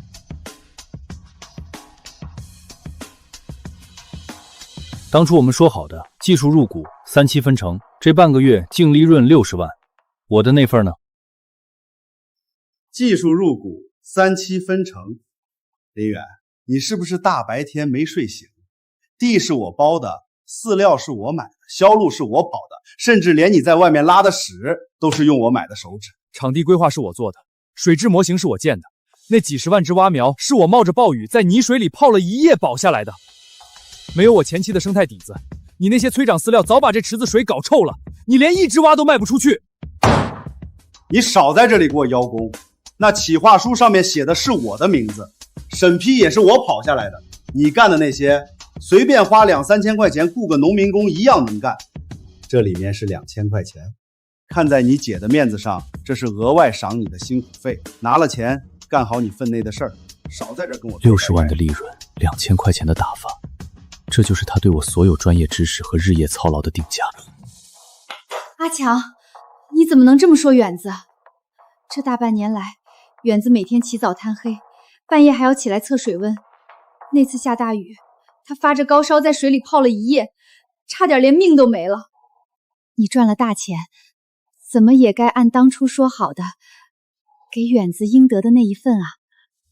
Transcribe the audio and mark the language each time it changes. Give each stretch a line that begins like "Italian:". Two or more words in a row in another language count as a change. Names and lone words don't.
Chinese: 當初我們說好的技術入股3期分成，這半個月淨利潤60萬，我的那份呢？技術入股3期分成。林遠，你是不是大白天沒睡醒？地是我包的，飼料是我買的，銷路是我跑的，甚至連你在外面拉的屎都是用我買的手指。場地規劃是我做的，水質模型是我建的，那幾十萬隻蛙苗是我冒着暴雨在泥水裡泡了1夜保下來的。沒有我前期的生態底子，你那些催長飼料早把這池子水搞臭了，你連1隻蛙都賣不出去。你少在這裡給我邀功，那企劃書上面寫的是我的名字，審批也是我跑下來的，你幹的那些隨便花2-3千塊錢雇個農民工一樣能幹，這裡面是2000塊錢，看在你姐的面子上，這是額外賞你的辛苦費，拿了錢幹好你分內的事兒，少在這跟我 60萬的利潤，2000塊錢的打發，這就是他對我所有專業知識和日夜操勞的定價。阿強，你怎麼能這麼說遠子？這大半年來，遠子每天起早貪黑，半夜還要起來測水溫。那次下大雨，他發着高燒在水裡泡了1夜，差點連命都沒了。你賺了大錢，怎麼也該按當初說好的，給遠子應得的那一份啊？